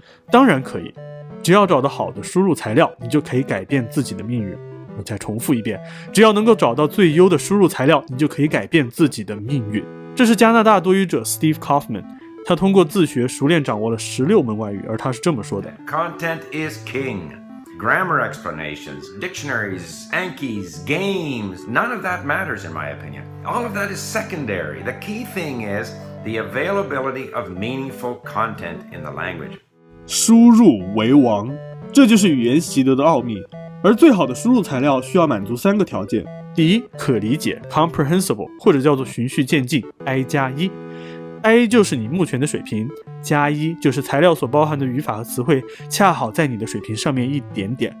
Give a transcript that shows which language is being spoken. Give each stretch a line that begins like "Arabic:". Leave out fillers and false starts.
Chinese: 当然可以，只要找到好的输入材料，你就可以改变自己的命运。我再重复一遍，只要能够找到最优的输入材料，你就可以改变自己的命运。这是加拿大多语者 Steve Kaufman， 他通过自学熟练掌握了16门外语，而他是这么说的
English: ：Content is king. Grammar explanations, dictionaries, Ankis, games, none of that matters in my opinion. All of that is secondary. The key thing is the availability of meaningful content in the language.
Chinese: 输入为王，这就是语言习得的奥秘。而最好的输入材料需要满足3个条件：第一，可理解 （comprehensible） 或者叫做循序渐进 （I+1）。 A 就是你目前的水平，加1就是材料所包含的语法和词汇恰好在你的水平上面一点点。